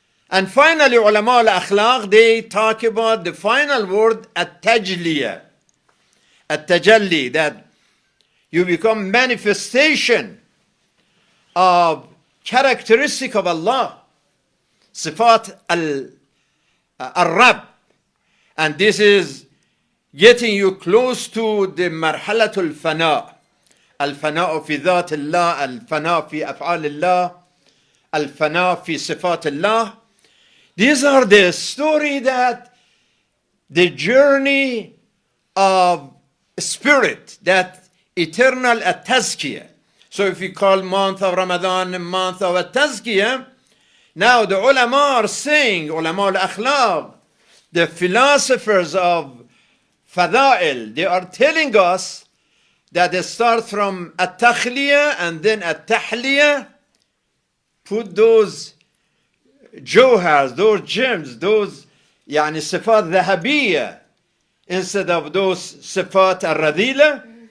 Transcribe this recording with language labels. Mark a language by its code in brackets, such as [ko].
[en] And finally, ulama al-akhlaq, they talk about the final word, at-tajliyah, at-tajalli, that you become manifestation of characteristic of Allah, sifat al-Rabb. And this is getting you close to the marhalatul fana. [ar] الفناء في ذات الله، الفناء في أفعال الله، الفناء في صفات الله. [en] These are the story that the journey of spirit, that eternal at-tazkiyah. So if we call month of Ramadan a month of at-tazkiyah, now the ulama are saying, ulama al-akhlaq, the philosophers of fada'il, they are telling us that they start from at-takhliyah and then at-tahliyah, put those jawhars, those gems, those يعني صفات ذهبية instead of those صفات الرذيلة,